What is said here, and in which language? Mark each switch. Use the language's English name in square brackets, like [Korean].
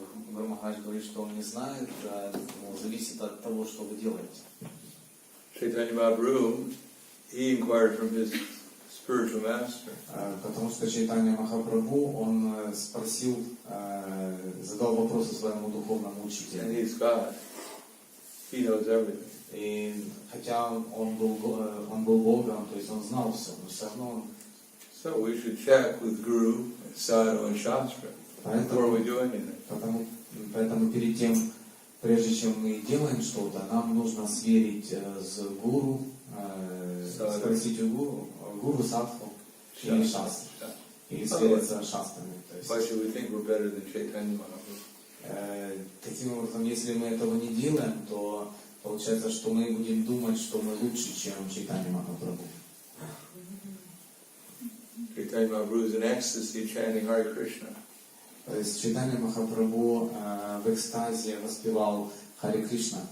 [Russian] Гуру Махарадж говорит, что он не знает, зависит от того, что вы делаете. [English] Chaitanya Mahaprabhu, he inquired from his spiritual master. [Russian] Потому что Чайтанья Махапрабху, он спросил, задал вопросы своему духовному [English] And [Russian] учителю. [English] he's God. He knows everything. [Russian] И хотя он был Богом, то есть он знал все, но все равно [English] So we should check with Guru, Sadhu and Shastra before we do anything. [Russian] Поэтому перед тем, прежде чем мы делаем что-то, нам нужно сверить с гуру, спросить у гуру, садху или шастру, или свериться с шастрами. [English] Why should we think we're better than Chaitanya Mahaprabhu? [Russian] Таким образом, если мы этого не делаем, то получается, что мы будем думать, что мы лучше, чем Чайтанья Махапрабху. [English] Chaitanya Mahaprabhu is in ecstasy chanting Hare Krishna. [Russian] То есть Чайтанья Махапрабху в экстазе воспевал Харе Кришна.